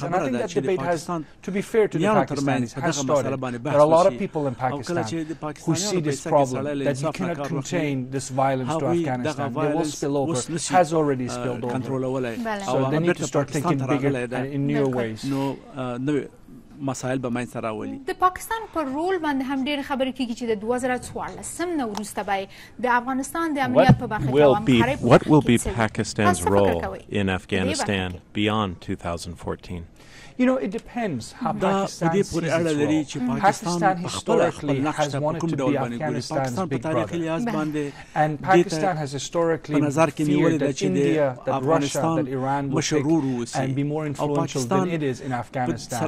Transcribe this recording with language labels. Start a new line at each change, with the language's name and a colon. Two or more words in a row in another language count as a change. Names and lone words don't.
English: And I think that debate has, to be fair to the Pakistanis, has started. There are a lot of people in Pakistan who see this problem, that you cannot contain this violence to Afghanistan. They will spill over, has already spilled over. So they need to start thinking bigger and in newer ways.
Pashto: مسایل به منځ ته راولي. د پاکستان پر رول باندې هم ډېر خبرې کېږي چې د 2014 نه وروسته به د افغانستان د امنیت په برخه کې
English: What will be Pakistan's role in Afghanistan beyond 2014? You know, it depends how Pakistan sees its role. Pakistan historically has wanted to be Afghanistan's big brother. And Pakistan has historically feared that India, that Russia, that Iran will take and be more influential than it is in Afghanistan.